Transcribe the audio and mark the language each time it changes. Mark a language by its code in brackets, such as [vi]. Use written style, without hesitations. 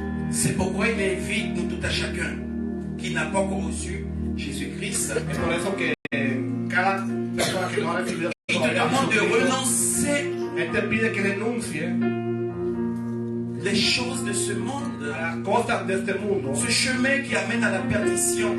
[fr] C'est pourquoi il invite nous tout à chacun qui n'a pas encore reçu Jésus-Christ. [es] Es por eso que cada persona que no ha recibido [fr] Il te [es] todavía a [fr] demande de [es] Jesucristo, [fr] renoncer [es] Él te pide que renuncie [fr] les choses de ce monde, [es] a las cosas de este mundo, [fr] ce chemin qui amène à la perdition,